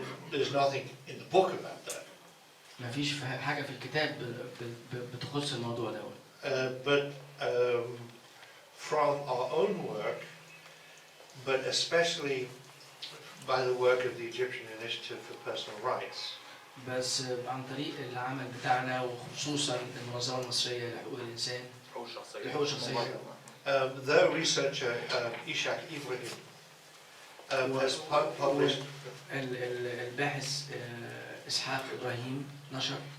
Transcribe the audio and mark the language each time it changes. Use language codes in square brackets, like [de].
[en] there's nothing in the book about that. [ar] ما فيش حاجة في الكتاب بتخص الموضوع ده. [en] But from our own work, but especially by the work of the Egyptian Initiative for Personal Rights. [ar] بس عن طريق العمل بتاعنا وخصوصا المنظمة المصرية لحقوق الإنسان. الحقوق الشخصية. [en] Their researcher Ishak Ibrahim has published. [ar] الباحث إسحاق إبراهيم نشر.